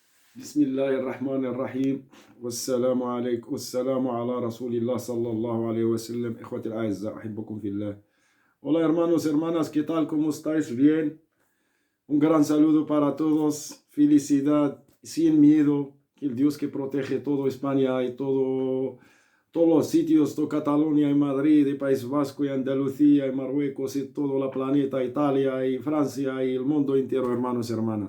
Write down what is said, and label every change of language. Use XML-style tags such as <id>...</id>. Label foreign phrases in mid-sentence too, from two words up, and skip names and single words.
<ar>بسم الله الرحمن الرحيم والسلام عليكم والسلام على رسول الله صلى الله عليه وسلم. إخوتي الأعزاء أحبكم في الله.</ar> <es>Hola hermanos, hermanas, ¿qué tal? ¿Cómo estáis? Bien. Un gran saludo para todos. Felicidad, sin miedo. Que el Dios que protege todo España y todos los sitios, toda Cataluña y Madrid y País Vasco y Andalucía y Marruecos y todo el planeta, Italia y Francia y el mundo entero, hermanos y hermanas.</es>